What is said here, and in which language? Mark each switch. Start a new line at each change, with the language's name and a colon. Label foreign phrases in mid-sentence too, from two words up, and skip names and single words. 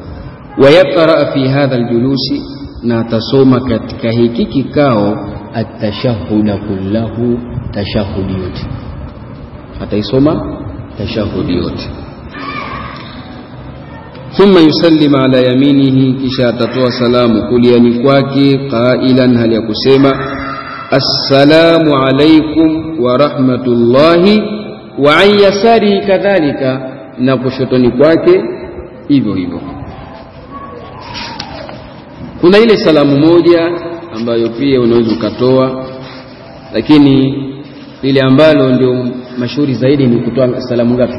Arabic: ويقرأ في هذا الجلوس,
Swahili: na atasoma katika hiki kikao
Arabic: التشهد كله,
Swahili: tashahudi yote, ataisoma tashahudi yote.
Arabic: ثم يسلم على يمينه,
Swahili: kisha atatoa salamu kuliani kwake, qailan, hali ya kusema
Arabic: السلام عليكم ورحمة الله, وعن يساره كذلك,
Swahili: na kushotoni kwake hivyo hivyo. Kuna ile salamu moja ambayo pia unaweza ukatoa, lakini ile ambalo ndio mashuhuri zaidi ni kutoa salamu ngapi?